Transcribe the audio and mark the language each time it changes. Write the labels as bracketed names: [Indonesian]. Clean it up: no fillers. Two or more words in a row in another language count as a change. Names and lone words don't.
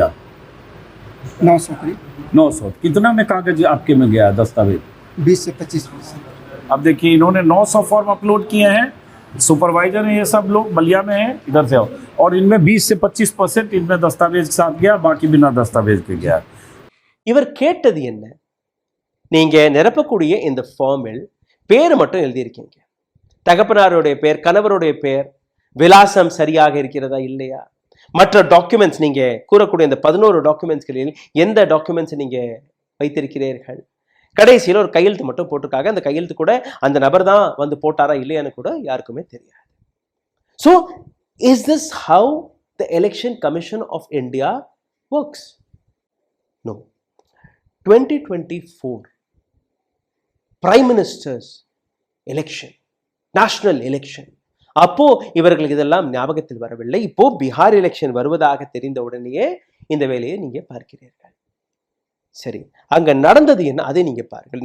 [Hindi] 900 करीब। 900। कितना में कागज आपके में गया दस्तावेज? 20 से 25%। अब देखिए इन्होंने 900 फॉर्म अपलोड किए हैं, सुपरवाइजर हैं ये सब लोग, बलिया में हैं, इधर से आओ, और इनमें 20 से 25% इनमें दस्तावेज के साथ गया, बाकी बिना दस्तावेज के गया। [Tamil] இவர் கேட்டது என்ன? நீங்க நிரப்பக்கூடிய இந்த ஃபார்மில் பேர் மட்டும் எழுதியிருக்கீங்க. தகப்பனாருடைய பேர், கணவருடைய பேர், விலாசம் சரியாக இருக்கிறதா இல்லையா, மற்ற டாக்குமெண்ட்ஸ், நீங்க கூறக்கூடிய இந்த 11 டாக்குமெண்ட்ஸ்களில் எந்த டாக்குமெண்ட்ஸ் நீங்க வைத்திருக்கிறீர்கள்? கடைசியில் ஒரு கையெழுத்து மட்டும் போட்டிருக்காங்க. அந்த கையெழுத்து கூட அந்த நபர் தான் வந்து போட்டாரா இல்லையான்னு கூட யாருக்குமே தெரியாது. [English] So is this how the Election Commission of India works? [Tamil] நோ. 2024 [English] Prime Ministers election, national election, [Tamil] அப்போ இவர்களுக்கு இதெல்லாம் ஞாபகத்தில் வரவில்லை. இப்போ பீகார் எலெக்ஷன் வருவதாக தெரிந்த உடனேயே இந்த வேலையை நீங்க பார்க்கிறீர்கள். சரி, அங்க நடந்தது என்ன அதை நீங்க பாருங்கள்.